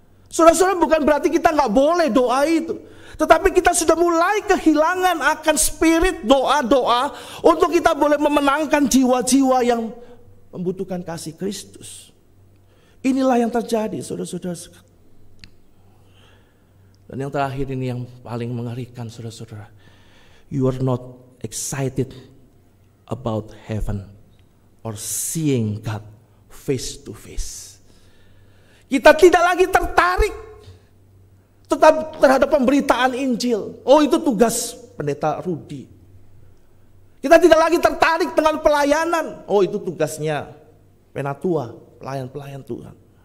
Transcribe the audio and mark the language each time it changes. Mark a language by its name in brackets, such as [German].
[Indonesian] Saudara-saudara, bukan berarti kita nggak boleh doa itu, tetapi kita sudah mulai kehilangan akan spirit doa-doa untuk kita boleh memenangkan jiwa-jiwa yang membutuhkan kasih Kristus. Inilah yang terjadi, saudara-saudara. Dan yang terakhir ini yang paling mengerikan, saudara-saudara. [English] You are not excited about heaven or seeing God face to face. [Indonesian] Kita tidak lagi tertarik tetap terhadap pemberitaan Injil. Itu tugas pendeta Rudi. Kita tidak lagi tertarik dengan pelayanan. Itu tugasnya penatua, pelayan-pelayan Tuhan.